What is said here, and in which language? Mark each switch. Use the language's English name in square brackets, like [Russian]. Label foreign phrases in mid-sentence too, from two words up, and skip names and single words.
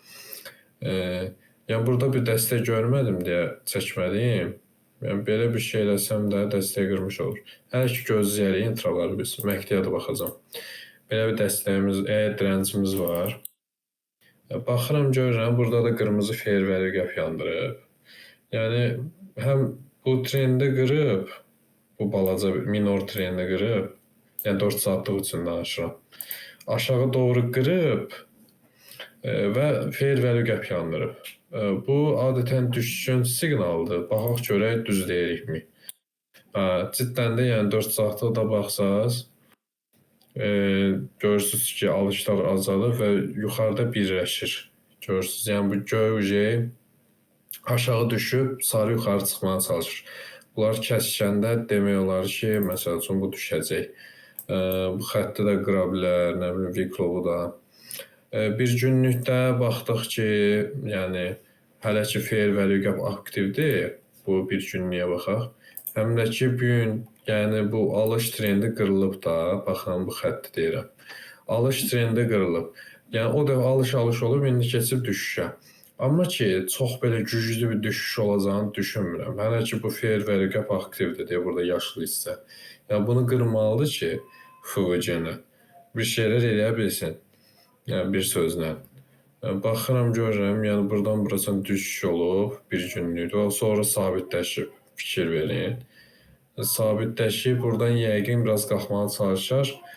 [Azerbaijani] Yəni, burada bir dəstək görmədim deyə çəkməliyim. Yəni, belə bir şey eləsəm də dəstək qırmış olur. Hələ ki, gözləyərik intraları biz, məqdiyə də baxacam. Belə bir dəstəyimiz, dirəncimiz var. Baxıram, görürəm, burada da qırmızı [English] fair value gap [Azerbaijani] yandırıb. Yəni, həm bu trendi qırıb, bu balaca minor trendi qırıb, yəni 4 saatlıq üçün danışıram. Aşağı doğru qırıb və [English] fair value gap [Azerbaijani] yandırıb. Bu, adətən düşüşün siqnalıdır. Baxaq görək, düz deyirikmi? Ciddən də, yəni 4 saatlıqda baxsaz, görürsünüz ki, alışlar azalır və yuxarıda birləşir. Görürsünüz, yəni bu göy aşağı düşüb, sarı yuxarı çıxmağa çalışır. Bunlar kəskəndə demək olar ki, məsəl üçün bu düşəcək. Bu xətti də qıra bilər, nə bilim, Viklovu da. Bir günlükdə baxdıq ki, yəni hələ ki [English] fair value gap [Azerbaijani] aktivdir, bu bir günlüyə baxaq. Həm də ki, bu gün, yəni bu alış trendi qırılıb da, baxın bu xətti deyirəm. Alış trendi qırılıb. Yəni o da alış olub, indi keçib düşüşə. Amma ki, çox belə güclü bir düşüş olacağını düşünmürəm. Hələ ki, bu [English] fair value gap [Azerbaijani] aktivdir deyə burada yaşlı hissə. Yəni bunu qırmalıdır ki, FVC-nə bir şeylər eləyə bilsin. Yəni bir sözlə. Baxıram, görürəm, yəni buradan buracan düşüş olub, bir günlükdür. Sonra sabitləşib, fikir verin. Sabitləşib, buradan yəqin biraz qalxmağa çalışar.